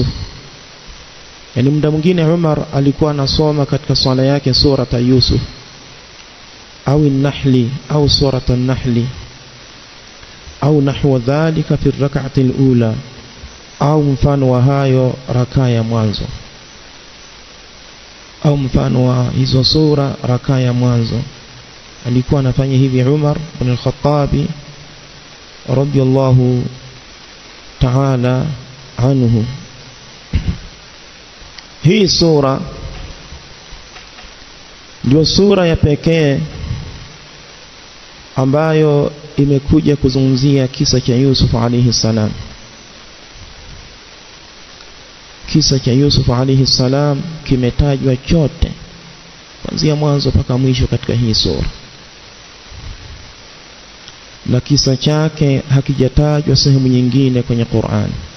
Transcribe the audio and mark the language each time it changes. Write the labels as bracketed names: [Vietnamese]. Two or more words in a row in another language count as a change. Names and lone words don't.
[Swahili] Yani muda mwingine Umar alikuwa anasoma katika swala yake surata Yusuf au an-Nahli au surata an-Nahli au [Arabic] نحو ذلك في الركعة الأولى, [Swahili] au mfano wa hayo rakaa ya mwanzo, au mfano wa hizo sura rakaa ya mwanzo. Alikuwa anafanya hivi Umar ibn al-Khattab [Arabic] رضي الله تعالى عنه. [Swahili] Hii sura ndio sura ya pekee ambayo imekuja kuzungumzia kisa cha Yusuf [Arabic] عليه السلام. [Swahili] Kisa cha Yusuf [Arabic] عليه السلام [Swahili] kimetajwa chote kuanzia mwanzo mpaka mwisho katika hii sura, na kisa chake hakijatajwa sehemu nyingine kwenye Qur'an.